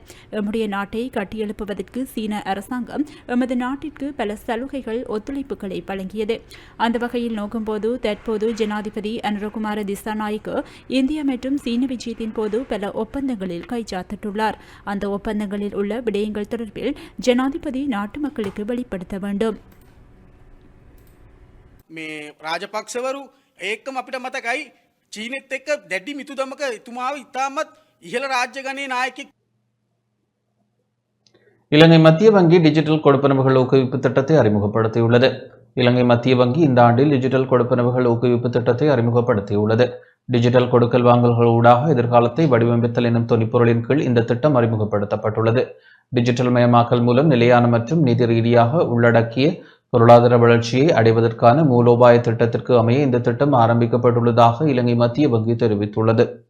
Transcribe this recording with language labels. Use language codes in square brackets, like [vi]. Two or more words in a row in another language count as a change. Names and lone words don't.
[ta] எம்முடைய நாட்டை கட்டியெழுப்புவதற்கு சீன அரசாங்கம் எமது நாட்டிற்கு பல சலுகைகள், ஒத்துழைப்புகளை வழங்கியது. அந்த வகையில் நோக்கும்போது தற்போது ஜனாதிபதி அனுரகுமார திசாநாயக்க இந்தியா மற்றும் சீன விஜயத்தின் போது பல ஒப்பந்தங்களில் கைச்சாத்திட்டுள்ளார். அந்த ஒப்பந்தங்களில் உள்ள விடயங்கள் தொடர்பில் ஜனாதிபதி நாட்டு மக்களுக்கு வெளிப்படுத்த வேண்டும். [si] මේ රාජපක්ෂවරු ඒකම අපිට මතකයි චීනෙත් එක්ක දැඩි මිතුදමක එතුමාව ඉතාමත් ඉහළ රාජ්‍ය ගණයේ නායකයෙක්. [ta] இலங்கை மத்திய வங்கி டிஜிட்டல் கொடுப்பனவுகள் ஊக்குவிப்பு திட்டத்தை அறிமுகப்படுத்தியுள்ளது. இலங்கை மத்திய வங்கி இந்த ஆண்டில் டிஜிட்டல் கொடுப்பனவுகள் ஊக்குவிப்பு திட்டத்தை அறிமுகப்படுத்தியுள்ளது. டிஜிட்டல் கொடுக்கல் வாங்கல்கள் ஊடாக எதிர்காலத்தை வடிவமைத்தல் எனும் தொனிப்பொருளின் கீழ் இந்த திட்டம் அறிமுகப்படுத்தப்பட்டுள்ளது. டிஜிட்டல் மயமாக்கல் மூலம் நிலையான மற்றும் நிதி ரீதியாக உள்ளடக்கிய பொருளாதார வளர்ச்சியை அடைவதற்கான மூலோபாய திட்டத்திற்கு அமைய இந்த திட்டம் ஆரம்பிக்கப்பட்டுள்ளதாக இலங்கை மத்திய வங்கி தெரிவித்துள்ளது.